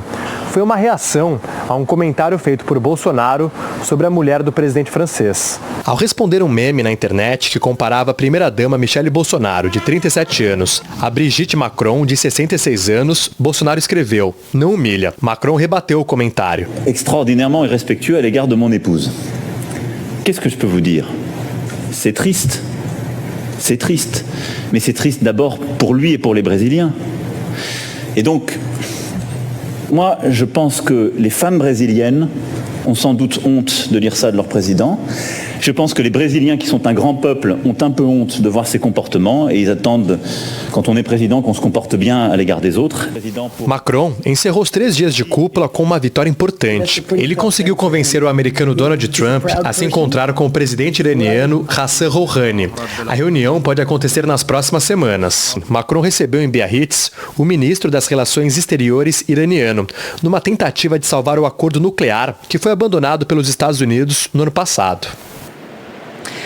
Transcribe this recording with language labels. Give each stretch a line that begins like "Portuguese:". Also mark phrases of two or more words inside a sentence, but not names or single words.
Portuguese: Foi uma reação a um comentário feito por Bolsonaro sobre a mulher do presidente francês. Ao responder um meme na internet que comparava a primeira-dama Michelle Bolsonaro, de 37 anos, a Brigitte Macron, de 66 anos, Bolsonaro escreveu: "Não humilha". Macron rebateu o comentário.
French: Extraordinairement irrespectueux à l'égard de mon épouse. Qu'est-ce que je peux vous dire? C'est triste. C'est triste. Mais c'est triste d'abord pour lui et pour les Brésiliens. Et donc, moi, je pense que les femmes brésiliennes ont sans doute honte de dire ça de leur président. Je pense que les Brésiliens, qui sont un grand peuple, ont un peu honte de voir ces comportements et ils attendent, quand on est président, qu'on se comporte bien à l'égard des autres.
Portuguese: Macron encerrou os 3 dias de cúpula com uma vitória importante. Ele conseguiu convencer o americano Donald Trump a se encontrar com o presidente iraniano Hassan Rouhani. A reunião pode acontecer nas próximas semanas. Macron recebeu em Biarritz o ministro das Relações Exteriores iraniano, numa tentativa de salvar o acordo nuclear que foi abandonado pelos Estados Unidos no ano passado.